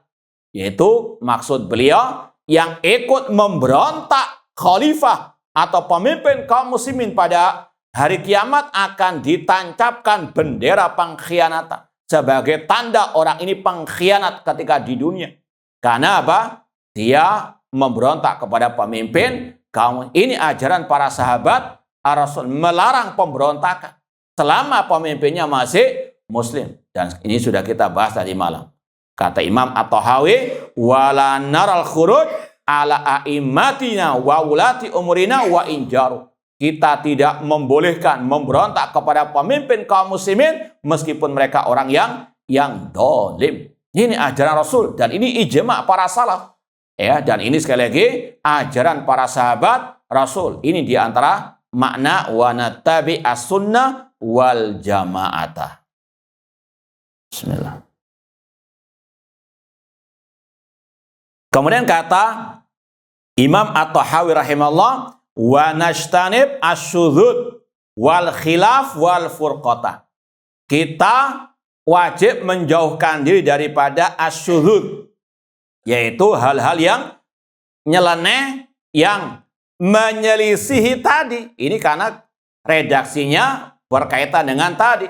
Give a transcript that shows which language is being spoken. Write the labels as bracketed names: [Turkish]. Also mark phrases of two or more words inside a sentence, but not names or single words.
[Indonesian] Yaitu maksud beliau yang ikut memberontak khalifah atau pemimpin kaum muslimin pada hari kiamat akan ditancapkan bendera pengkhianatan sebagai tanda orang ini pengkhianat ketika di dunia. Karena apa? Dia memberontak kepada pemimpin kaum. Ini ajaran para sahabat. Rasul melarang pemberontakan selama pemimpinnya masih muslim. Dan ini sudah kita bahas tadi malam. Kata Imam At-Tahawi, [Arabic] ولا نرى الخروج على أئمتنا وولاة أمورنا وإن جاروا. [Indonesian] Kita tidak membolehkan memberontak kepada pemimpin kaum muslimin meskipun mereka orang yang dolim. Ini ajaran Rasul dan ini ijma' para salaf. Dan ini sekali lagi ajaran para sahabat Rasul. Ini diantara makna [Arabic] ونتبع السنة والجماعة. [Indonesian] Bismillah. Kemudian kata Imam At-Tahawi rahimahullah, [Arabic] ونجتنب الشذوذ والخلاف والفرقة. [Indonesian] Kita wajib menjauhkan diri daripada asyudzud, yaitu hal-hal yang nyeleneh, yang menyelisihi tadi. Ini karena redaksinya berkaitan dengan tadi.